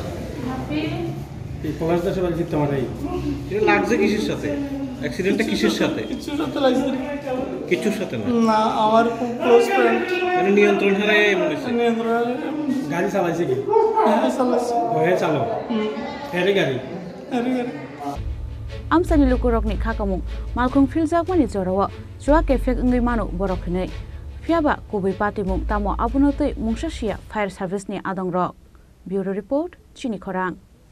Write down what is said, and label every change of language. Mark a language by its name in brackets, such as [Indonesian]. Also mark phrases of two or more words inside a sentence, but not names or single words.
[Bangla] এই পলাশ দাসের বাড়ি চিত্তামারাই এটা লাগছে কিসের সাথে অ্যাক্সিডেন্টটা কিসের সাথে কিছুর সাথে লাগছে কিছুর সাথে না আমার খুব [English] close friend [Bangla] মানে নিয়ন্ত্রণ হারায় এমন হয়েছে গাড়ি চালাইছে কি চালাইছে চালাও গাড়ি [Kok Borok] Amchaio lukurokni khakamung Malkhung filjakmani jorao chua kefek ngai manu Borokni Fiaba kubai Patimung tamo abunotoi mungsasia [English] fire service [Kok Borok] ni adongrok [English] Bureau report [Kok Borok] Chini Khorang